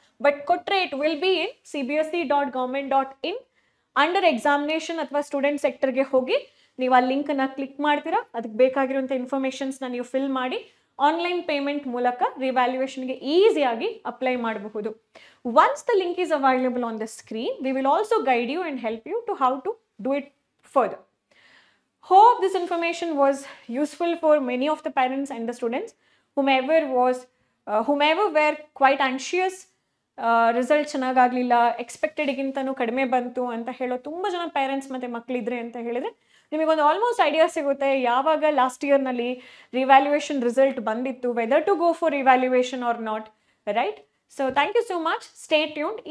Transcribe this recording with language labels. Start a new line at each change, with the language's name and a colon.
Kannada: But ಕೊಟ್ಟರೆ
English: it will be in
Kannada: cbse.government.in under examination ಅಥವಾ student ಸೆಕ್ಟರ್ಗೆ ಹೋಗಿ ನೀವು ಆ ಲಿಂಕನ್ನು ಕ್ಲಿಕ್ ಮಾಡ್ತೀರಾ. ಅದಕ್ಕೆ ಬೇಕಾಗಿರುವಂಥ ಇನ್ಫಾರ್ಮೇಷನ್ಸ್ನ ನೀವು ಫಿಲ್ ಮಾಡಿ ಆನ್ಲೈನ್ ಪೇಮೆಂಟ್ ಮೂಲಕ ರಿವ್ಯಾಲ್ಯೂಯೇಷನ್ಗೆ ಈಸಿಯಾಗಿ ಅಪ್ಲೈ ಮಾಡಬಹುದು.
English: Once the link is available on the screen, we will also guide you and help you to how to do it further. Hope this information was useful for many of the parents and the students whomever were quite anxious.
Kannada: Result ಚೆನ್ನಾಗಾಗಲಿಲ್ಲ, ಎಕ್ಸ್ಪೆಕ್ಟೆಡ್ಗಿಂತನೂ ಕಡಿಮೆ ಬಂತು ಅಂತ ಹೇಳೋ ತುಂಬ ಜನ parents ಮತ್ತು ಮಕ್ಕಳಿದ್ರೆ ಅಂತ ಹೇಳಿದರೆ ನಿಮಗೊಂದು ಆಲ್ಮೋಸ್ಟ್ ಐಡಿಯಾ ಸಿಗುತ್ತೆ ಯಾವಾಗ ಲಾಸ್ಟ್ ಇಯರ್ನಲ್ಲಿ ರಿವ್ಯಾಲ್ಯೂಯೇಷನ್ ರಿಸಲ್ಟ್ ಬಂದಿತ್ತು,
English: whether to go for revaluation or not,
Kannada: right?
English: So thank you so much. Stay tuned.